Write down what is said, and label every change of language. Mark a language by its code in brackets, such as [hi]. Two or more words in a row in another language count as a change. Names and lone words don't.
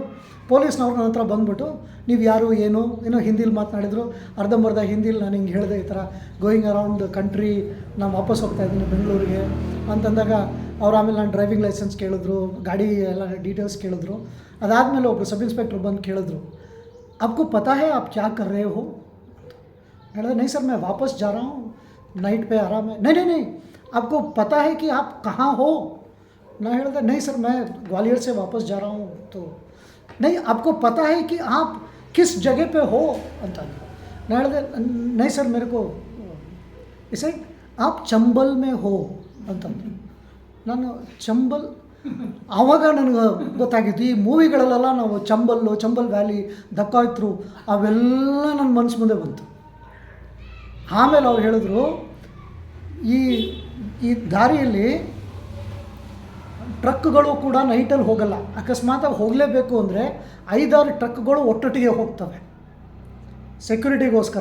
[kn] ಪೊಲೀಸ್ನವ್ರು ನನ್ನ ಹತ್ರ ಬಂದ್ಬಿಟ್ಟು ನೀವು ಯಾರು ಏನೋ ಹಿಂದಿಲಿ ಮಾತನಾಡಿದ್ರು. ಅರ್ಧಂಬರ್ಧ ಹಿಂದಿಲಿ ನಾನು ಹಿಂಗೆ ಹೇಳಿದೆ, ಈ ಥರ [en] going around country, [kn] ನಾನು ವಾಪಸ್ ಹೋಗ್ತಾಯಿದ್ದೀನಿ ಬೆಂಗಳೂರಿಗೆ ಅಂತಂದಾಗ ಅವ್ರು ಆಮೇಲೆ ನಾನು [en] driving licence [kn] ಕೇಳಿದ್ರು, ಗಾಡಿ ಎಲ್ಲ ಡೀಟೇಲ್ಸ್ ಕೇಳಿದ್ರು. ಅದಾದಮೇಲೆ ಒಬ್ಬರು [en] sub inspector [kn] ಬಂದು ಕೇಳಿದ್ರು, [hi] आपको पता है आप क्या कर रहे हो? ಹೇಳಿದೆ नहीं सर मैं वापस जा रहा हूँ, नाइट पे आराम है. नहीं आपको पता है कि आप कहाँ हो? मैं ಹೇಳಿದೆ नहीं सर मैं ग्वालियर से वापस जा रहा हूँ. तो नहीं आपको पता है कि आप किस जगह पे हो ಅಂತ. मैं ಹೇಳಿದೆ नहीं सर मेरे को इसे आप चंबल में हो ಅಂತಂದರು. [kn] ನಾನು ಚಂಬಲ್, ಆವಾಗ ನನಗೆ ಗೊತ್ತಾಗಿತ್ತು ಈ ಮೂವಿಗಳಲ್ಲೆಲ್ಲ ನಾವು ಚಂಬಲ್ ವ್ಯಾಲಿ, ದಕ್ಕಾಯ್ತರು ಅವೆಲ್ಲ ನನ್ನ ಮನಸ್ಸು ಮುಂದೆ ಬಂತು. ಆಮೇಲೆ ಅವ್ರು ಹೇಳಿದ್ರು ಈ ದಾರಿಯಲ್ಲಿ ಟ್ರಕ್ಗಳು ಕೂಡ ನೈಟಲ್ಲಿ ಹೋಗಲ್ಲ, ಅಕಸ್ಮಾತಾಗಿ ಹೋಗಲೇಬೇಕು ಅಂದರೆ 5-6 ಟ್ರಕ್ಗಳು ಒಟ್ಟೊಟ್ಟಿಗೆ ಹೋಗ್ತವೆ ಸೆಕ್ಯೂರಿಟಿಗೋಸ್ಕರ.